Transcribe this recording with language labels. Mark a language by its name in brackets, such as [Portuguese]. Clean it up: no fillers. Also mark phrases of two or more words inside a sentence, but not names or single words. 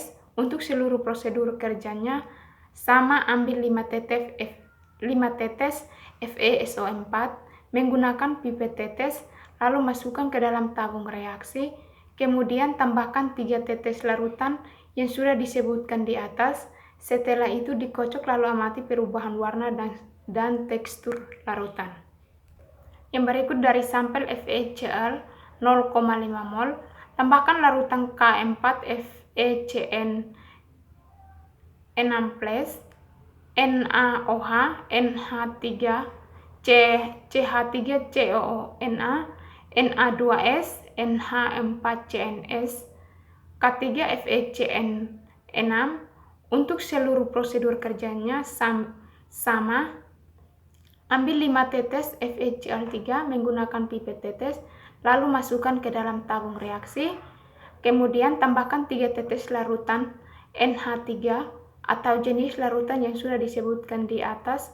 [Indonesian] Untuk seluruh prosedur kerjanya sama, ambil 5 tetes FeSO4 menggunakan pipet tetes, lalu masukkan ke dalam tabung reaksi, kemudian tambahkan 3 tetes larutan yang sudah disebutkan di atas. Setelah itu dikocok, lalu amati perubahan warna dan tekstur larutan. Yang berikut dari sampel FeCl 0,5 mol. Tambahkan larutan K4FeCN6+, NaOH, CH3COONA, Na2S, NH4CNS, K3FeCN6. Untuk seluruh prosedur kerjanya sama, ambil 5 tetes FeCl3 menggunakan pipet tetes, lalu masukkan ke dalam tabung reaksi, kemudian tambahkan 3 tetes larutan NH3 atau jenis larutan yang sudah disebutkan di atas.